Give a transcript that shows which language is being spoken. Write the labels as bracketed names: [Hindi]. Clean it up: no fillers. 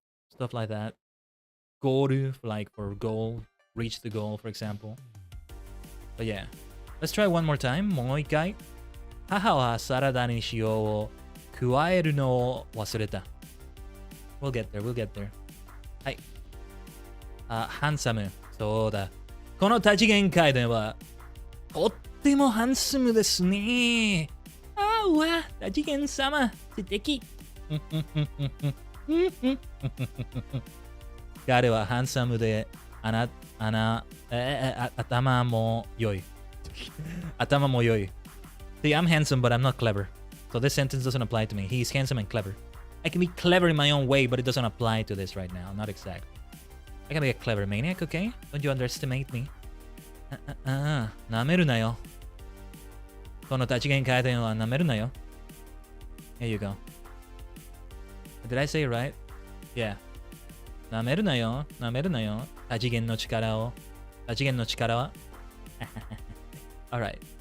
[English] Stuff like that. Goru, for goal, reach the goal, for example. But yeah. Let's try one more time. [Japanese] もう一回。母はサラダに塩を加えるのを忘れた。 [English] We'll get there. [Japanese] はい。ハンサム。そうだ。この多次元界では、とってもハンサムですね。多次元様、素敵。彼はハンサムで、頭も良い。頭も良い。 [English] See, I'm handsome, but I'm not clever. So this sentence doesn't apply to me. He's handsome and clever. I can be clever in my own way, but it doesn't apply to this right now. Not exact. I can be a clever maniac, okay? Don't you underestimate me? [Japanese] 舐めるなよ。この多次元回転は舐めるなよ。 [English] Here you go. Did I say it right? Yeah. [Japanese] 舐めるなよ。多次元の力はAlright.